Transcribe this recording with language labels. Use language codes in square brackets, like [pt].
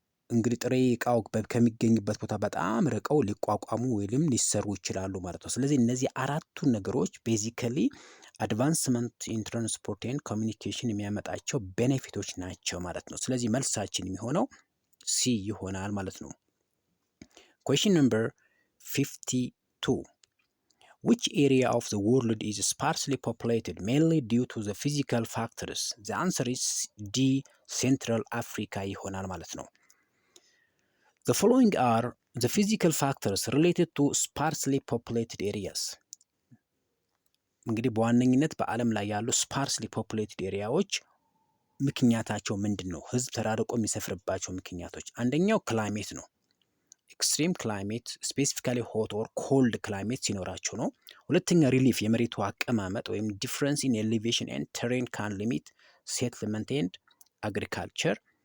[am] እንግዲህ ጥሬ እቃው ከሚገኝበት ቦታ በጣም ርቀው ሊቋቋሙ ወይም ሊሰሩ ይችላሉ ማለት ነው። ስለዚህ እነዚህ አራቱ ነገሮች [en] ቤዚካሊ አድቫንስመንት ኢን ትራንስፖርት ኤንድ ኮሚኒኬሽን [am] የሚያመጣቸው ቤኔፊቶች ናቸው ማለት ነው። ስለዚህ መልሳችን የሚሆነው ሲ ይሆናል ማለት ነው። [en] Question number 52. Which area of the world is sparsely populated mainly due to the physical factors? The answer is D. Central Africa [am] ይሆናል ማለት ነው። [en] The following are the physical factors related to sparsely populated areas. [am] እንግዲህ በዋነኝነት በዓለም ላይ ያሉ ስፓርስሊ ፖፑሌትድ ኤሪያዎች ምክንያታቸው ምንድን ነው? ህዝብ ተራርቆ የሚሰፍርባቸው ምክንያቶች አንደኛው ክላይሜት ነው። [en] ኤክስትሪም ክላይሜት ስፔሲፊካሊ ሆት ኦር ኮልድ ክላይሜት [am] ሲኖራቸው ነው። ሁለተኛ ሪሊፍ የመሬቱ አቀማመጥ ወይም [en] ዲፍረንስ ኢን ኤሌቬሽን ኤንድ ተሬን ካን ሊሚት ሴትልመንት ኤንድ አግሪካልቸር።